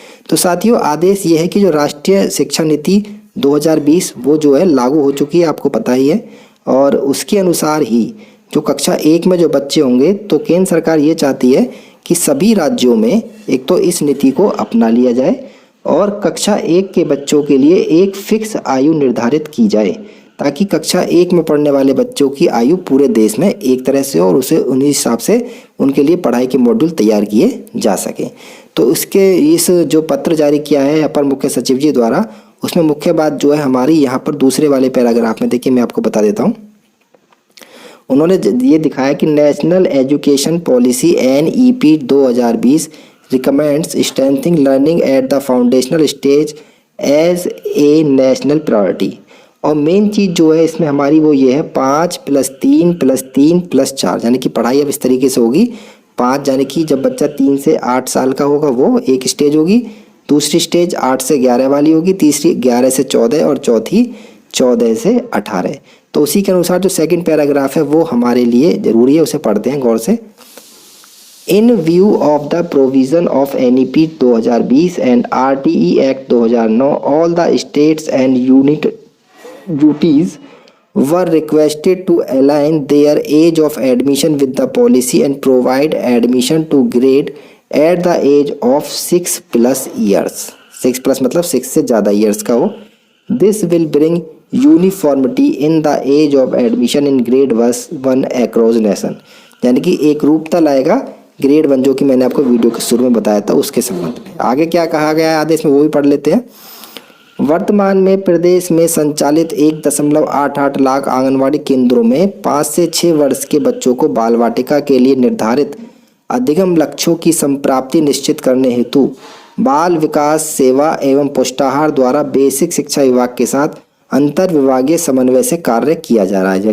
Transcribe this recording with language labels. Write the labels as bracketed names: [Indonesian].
[Hindi] तो साथियों, आदेश ये है कि जो राष्ट्रीय शिक्षा नीति 2020 वो जो है लागू हो चुकी है, आपको पता ही है, और उसके अनुसार ही जो कक्षा 1 में जो बच्चे होंगे तो केंद्र सरकार ये चाहती है कि सभी राज्यों में एक तो इस नीति को अपना लिया जाए और कक्षा 1 के बच्चों के लिए एक फिक्स आयु निर्धारित की जाए, ताकि कक्षा 1 में पढ़ने वाले बच्चों की आयु पूरे देश में एक तरह से और उसे उन्हीं हिसाब से उनके लिए पढ़ाई के मॉड्यूल तैयार किए जा सकें। तो इसके इस जो पत्र जारी किया है अपर मुख्य सचिव जी द्वारा, उसमें मुख्य बात जो है हमारी यहाँ पर दूसरे वाले पैराग्राफ में देखिए, मैं आपको बता देता हूँ। उन्होंने ये दिखाया कि national education policy [English] NEP 2020 recommends strengthening learning at the foundational stage as a national priority। [Hindi] और मेन चीज़ जो है इसमें हमारी वो ये है 5+3+3+4, यानी कि पढ़ाई अब इस तरीके से होगी। 5 यानी कि जब बच्चा 3 से 8 साल का होगा वो एक स्टेज होगी, दूसरी स्टेज 8 से 11 वाली होगी, तीसरी 11 से 14 और चौथी 14 से 18। तो उसी के अनुसार जो सेकंड पैराग्राफ है वो हमारे लिए ज़रूरी है, उसे पढ़ते हैं गौर से। [English] In view of the provision of NEP 2020 and RTE Act 2009, all the states and UTs were requested to align their age of admission with the policy and provide admission to grade at the age of 6+ years। [Hindi] 6+ मतलब 6 से ज़्यादा years का हो। [English] This will bring uniformity in the age of admission in grade 1 across nation, [Hindi] यानी कि एक रूपता लाएगा grade 1, जो कि मैंने आपको वीडियो के शुरू में बताया था उसके संबंध में। आगे क्या कहा गया है आदेश में वो भी पढ़ लेते हैं। वर्तमान में प्रदेश में संचालित 1.88 लाख आंगनवाड़ी केंद्रों में 5 से 6 वर्ष के बच्चों को बाल वाटिका के लिए निर्धारित अधिगम लक्ष्यों की संप्राप्ति निश्चित करने हेतु बाल विकास सेवा एवं पुष्टाहार द्वारा बेसिक शिक्षा विभाग के साथ अंतर विभागीय समन्वय से कार्य किया जा रहा है।